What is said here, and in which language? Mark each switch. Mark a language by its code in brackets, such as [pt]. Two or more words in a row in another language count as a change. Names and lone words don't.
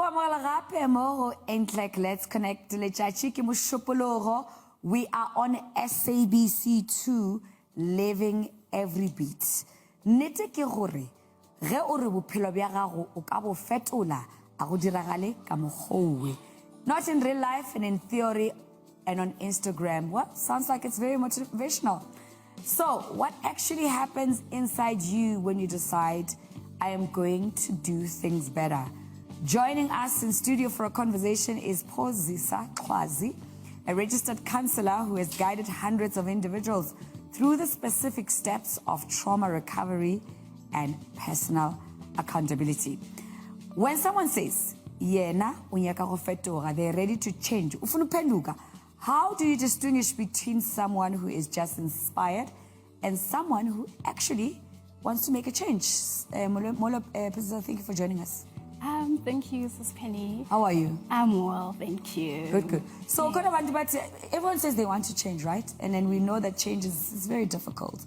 [en] Eintlek, let's connect. We are on SABC2, living every beat. [nso] Nete ke gore, ge o re bophelo bja gago o ka bo fetola a go diragale ka mokgwa. [en] Not in real life and in theory and on Instagram. What? Sounds like it's very motivational. So, what actually happens inside you when you decide, I am going to do things better? Joining us in studio for a conversation is Phozisa Xwazi, a registered counselor who has guided hundreds of individuals through the specific steps of trauma recovery and personal accountability. When someone says, [nso] "Yena unyaka go fetoga," [en] they're ready to change. [zu] Ufuna upenduka. [en] How do you distinguish between someone who is just inspired and someone who actually wants to make a change? Phozisa, thank you for joining us. Thank you, Sis Penny. How are you? I'm well, thank you. Good. So, everyone says they want to change, right? And then we know that change is very difficult.